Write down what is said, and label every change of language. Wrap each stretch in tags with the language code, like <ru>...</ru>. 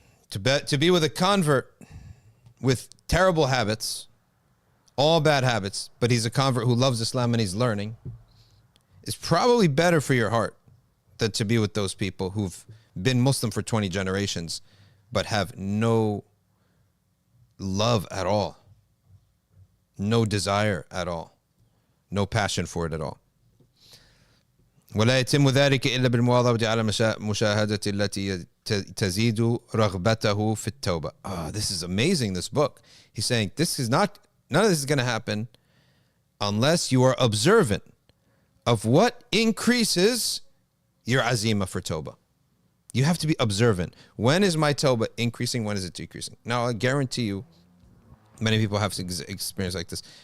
<en>To be with a convert with terrible habits, all bad habits, but he's a convert who loves Islam and he's learning, is probably better for your heart than to be with those people who've been Muslim for 20 generations but have no love at all, no desire at all, no passion for it at all.</en> <ar>ولا يتم ذلك إلا بالمواظبة على مشاهدة التي تزيد رغبته في التوبة.</ar> <en>This is amazing, this book. He's saying none of this is going to happen unless you are observant of what increases your azima for tawbah. You have to be observant. When is my tawbah increasing? When is it decreasing? Now, I guarantee you, many people have experience like this.</en>